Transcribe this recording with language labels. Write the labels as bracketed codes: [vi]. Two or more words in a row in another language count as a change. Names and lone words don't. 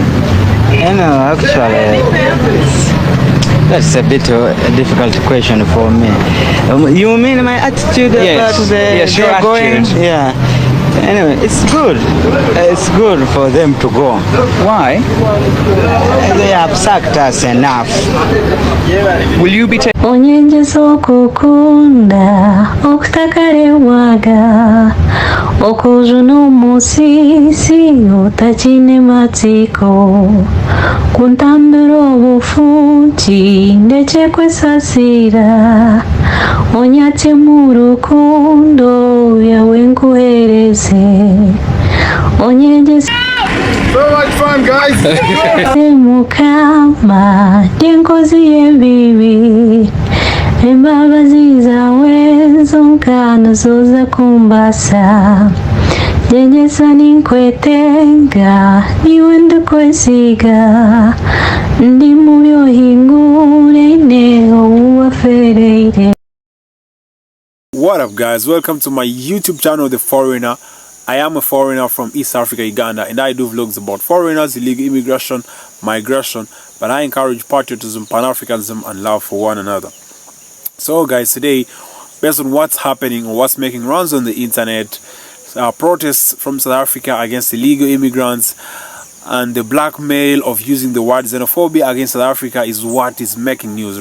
[en] Actually, that's a bit a difficult question for me. You mean my attitude Yes. about Yes, your going? attitude. Yeah. Anyway, it's good. It's good for them to go. Why? They have sacked us enough. Will you be taking... [nyn] Onyenjeza okukunda okutakarewaga okuzuna omusisi otakine matsiko kuntambira obufunki ndekyekwesasira onyatye mu rukundo yawe nkuhereze onyenjeza [en] So much fun, guys! [nyn] mukama yenkozi y'ebibi embabazi zawe zonkana zoza kumbasa nyenjeza ninkwetenga niwe ndikwesiga ndi mu byohingure ne owuwafereire. [en] What up guys, welcome to my YouTube channel The Foreigner. I am a foreigner from East Africa, Uganda, and I do vlogs about foreigners, illegal immigration, migration, but I encourage patriotism, Pan-Africanism and love for one another. So guys, today, based on what's happening or what's making rounds on the internet, protests from South Africa against illegal immigrants and the blackmail of using the word xenophobia against South Africa is what is making news.